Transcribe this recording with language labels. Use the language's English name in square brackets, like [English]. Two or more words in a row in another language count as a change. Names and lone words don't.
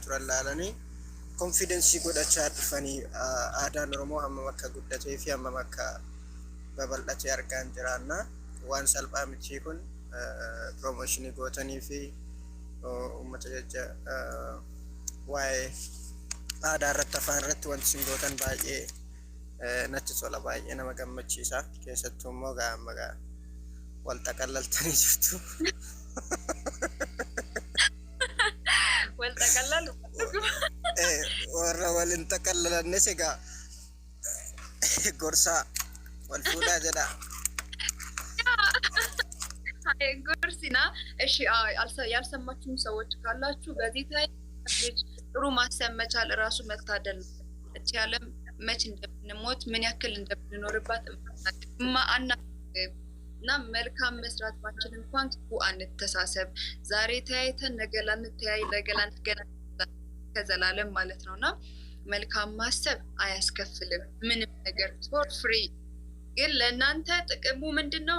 [Oromo] turan ilaalanii konfidensii godhachaa dhufanii aadaan Oromoo hammam akka guddatee fi hammam akka babal'atee argaa jiraanna waan salphaa miti kun promooshinii gootanii fi uummata jecha waa'ee aadaa irratti afaan irratti wanti isin gootan baay'ee natti tola baay'ee nama gammachiisa keessattuu immoo gaammagaa wal xaqallaltanii jirtu. Wal xaqallalu warra waliin xaqallalannes egaa gorsaa wal fuudhaa jedha. [Amharic] ጎርሲና እሺ ያልሰማችሁም ሰዎች ካላችሁ በዚህ ላይ ጥሩ ማሰብ መቻል ራሱ መታደል ነው። እቺ ዓለም መች እንደምንሞት ምን ያክል እንደምንኖርባት ማአና እና መልካም መስራት ባችን እንኳን ክፉ አንተሳሰብ ዛሬ ተያይተን ነገ ላንተያይ ነገ ላንገናኝ ከዘላለም ማለት ነውና መልካም ማሰብ አያስከፍልም ምንም ነገር [English] for free [Amharic] ግን ለእናንተ ጥቅሙ ምንድነው?